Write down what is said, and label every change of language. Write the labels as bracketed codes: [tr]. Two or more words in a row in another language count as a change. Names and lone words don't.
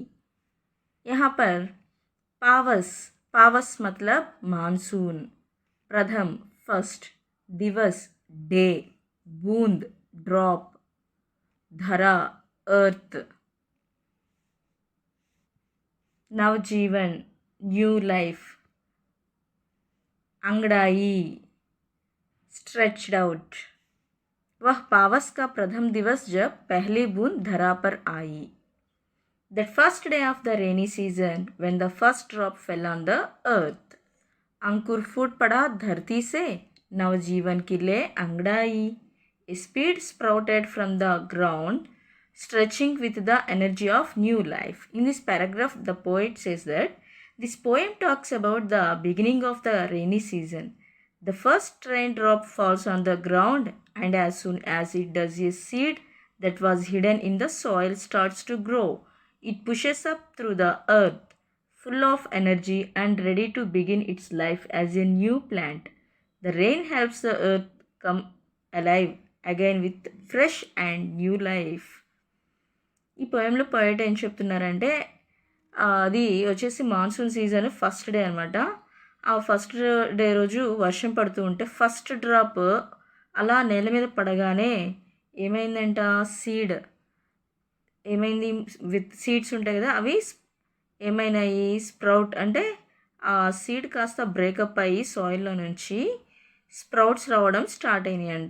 [hi] यहाँ पर पावस, पावस मतलब मानसून, प्रथम फर्स्ट, दिवस डे, बूंद ड्रॉप, धरा अर्थ, नवजीवन [en] new life, [hi] अंगड़ाई [en] stretched out. [hi] वह पावस का प्रथम दिवस जब पहली बूंद धरा पर आई। [en] That first day of the rainy season when the first drop fell on the earth. अंकुर फूट पड़ा धरती से, नवजीवन की ले अंगड़ाई। A seed sprouted from the ground, stretching with the energy of new life. In this paragraph, the poet says that this poem talks about the beginning of the rainy season. The first raindrop falls on the ground, and as soon as it does, a seed that was hidden in the soil starts to grow. It pushes up through the earth, full of energy and ready to begin its life as a new plant. The rain helps the earth come alive again with fresh and new life. [te] ఈ పోయంలో పోయిట్ ఏం చెప్తున్నారంటే, అది వచ్చేసి [en] monsoon season first day [te] అనమాట. ఆ [en] first day [te] రోజు వర్షం పడుతూ ఉంటే [en] first drop [te] అలా నేల మీద పడగానే ఏమైందంట, సీడ్ ఏమైంది, [en] with seeds [te] ఉంటాయి కదా, అవి ఏమైనాయి, స్ప్రౌట్ అంటే ఆ సీడ్ కాస్త బ్రేకప్ అయ్యి సాయిల్లో నుంచి స్ప్రౌట్స్ రావడం స్టార్ట్ అయినాయి అంట.